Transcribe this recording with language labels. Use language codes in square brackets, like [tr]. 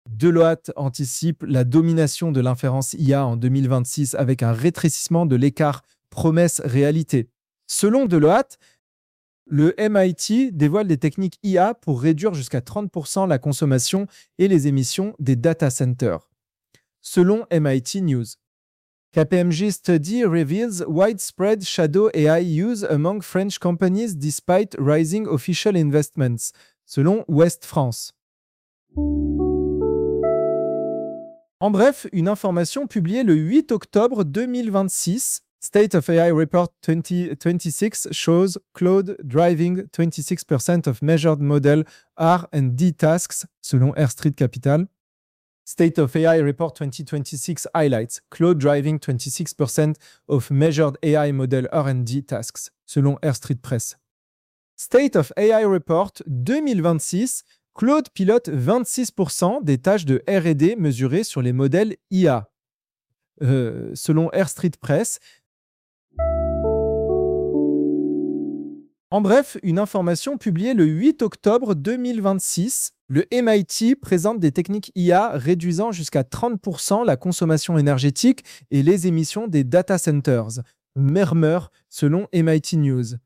[fr] Deloitte anticipe la domination de l'inférence IA en 2026 avec un rétrécissement de l'écart promesse-réalité. Selon Deloitte, le MIT dévoile des techniques IA pour réduire jusqu'à 30% la consommation et les émissions des data centers. [en] Selon MIT News, KPMG study reveals widespread shadow AI use among French companies despite rising official investments. [fr] Selon Ouest France. En bref, une information publiée le 8 octobre 2026. [en] State of AI Report 2026 shows cloud driving 26% of measured model R&D tasks, selon Air Street Capital. State of AI Report 2026 highlights cloud driving 26% of measured AI model R&D tasks, selon Air Street Press. [fr] State of AI Report 2026, cloud pilote 26% des tâches de R&D mesurées sur les modèles IA, selon Air Street Press. En bref, une information publiée le 8 octobre 2026, le MIT présente des techniques IA réduisant jusqu'à 30% la consommation énergétique et les émissions des data centers, murmure selon MIT News.